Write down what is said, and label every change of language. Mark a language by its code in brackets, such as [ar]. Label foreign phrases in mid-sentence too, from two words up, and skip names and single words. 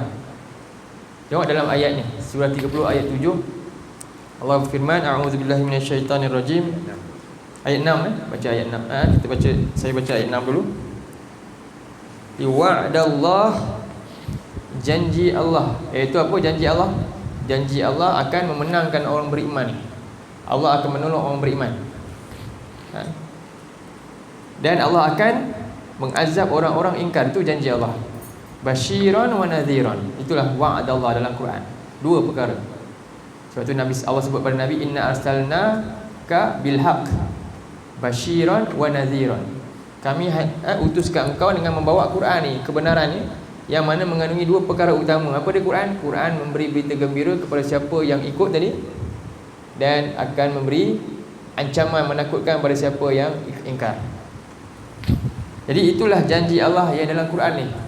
[ms] Tengok dalam ayat ni, surah 30 ayat 7. Allah berfirman, [ar] أعوذ بالله من الشيطان الرجيم. [ms] Ayat 6 baca ayat 6. Kita baca, saya baca ayat 6 dulu. Wa'dallah, janji Allah. Iaitu apa janji Allah? Janji Allah akan memenangkan orang beriman. Allah akan menolong orang beriman. Dan Allah akan mengazab orang-orang ingkar. Itu janji Allah. [ar] بشيرا ونذيرا. [ms] Itulah wa'dallah dalam Quran. Dua perkara. Sebab tu Nabi, Allah sebut pada Nabi, [ar] إنا أرسلناك بالحق بشيرا ونذيرا. [ms] Kami utuskan engkau dengan membawa Quran ni, kebenaran ni, yang mana mengandungi dua perkara utama. Apa dia Quran? Quran memberi berita gembira kepada siapa yang ikut tadi, dan akan memberi ancaman menakutkan pada siapa yang ingkar. Jadi itulah janji Allah yang dalam Quran ni.